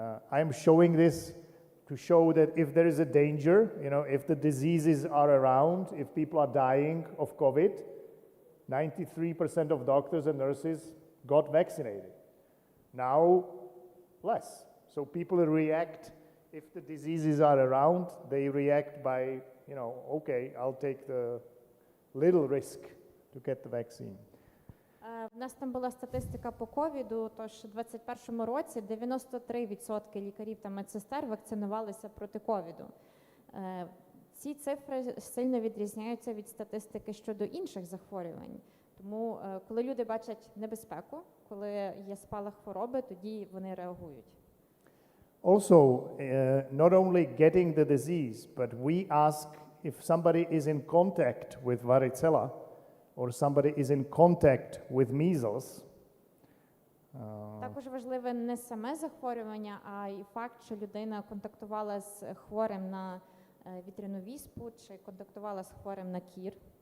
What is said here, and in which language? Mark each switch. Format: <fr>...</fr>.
<en>I'm showing this to show that if there is a danger, if the diseases are around, if people are dying of COVID, 93% of doctors and nurses got vaccinated. Now, less. So people react, if the diseases are around, they react by, okay, I'll take the little risk to get the vaccine.</en> <uk>В нас там була статистика по ковіду, тож у 2021 році 93% лікарів та медсестер вакцинувалися проти ковіду. Ці цифри сильно відрізняються від статистики щодо інших захворювань. Тому, коли люди бачать небезпеку, коли є спалах хвороби, тоді вони реагують.</uk> <en>Also, not only getting the disease, but we ask if somebody is in contact with varicella, or somebody is in contact with measles.</en> <uk>Також важливе не саме захворювання, а й факт, що людина контактувала з хворим на вітряну віспу чи контактувала з хворим на кір.</uk>